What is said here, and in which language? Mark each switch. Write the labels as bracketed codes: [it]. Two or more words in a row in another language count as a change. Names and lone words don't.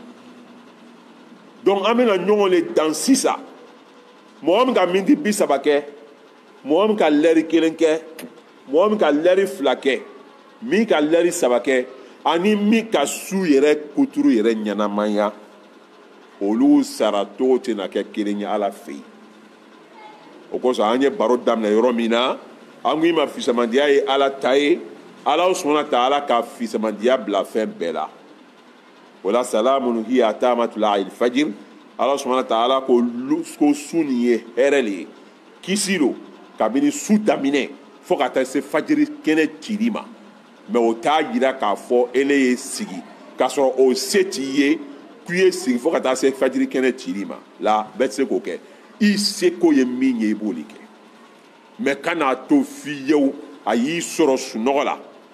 [bm] donc an bɛna ɲɔgɔn le dan sisan mɔgɔ min ka miniti 30 kɛ mɔgɔ min ka lɛri 1 kɛ mɔgɔ min ka lɛri 2 kɛ min ka lɛri 3 kɛ ani min ka su yɛrɛ kuturu yɛrɛ ɲɛnamaya olu sara togo tɛna kɛ kelen ye ala fɛ yen o kosɔn an ye baro daminɛ yɔrɔ min na an ko i ma fisamandiya ye ala ta ye ala sɔnna ta ala ka fisamandiya bila fɛn bɛɛ la o la [ar] سلام هي حتى مطلع الفجر [bm] ala sɔnna ta ala ko su nin ye hɛrɛ le ye kisi lo kabini su daminɛ fo ka taa se fajiri kɛnɛ cili ma mɛ o t'a jira k'a fɔ ele ye sigi k'a sɔrɔ o se t'i ye k'i ye sigi fo ka taa se fajiri kɛnɛ cili ma la bɛɛ tɛ se k'o kɛ i seko ye min ye i b'o de kɛ mɛ kan'a to fiyewu a y'i sɔrɔ sunɔgɔ la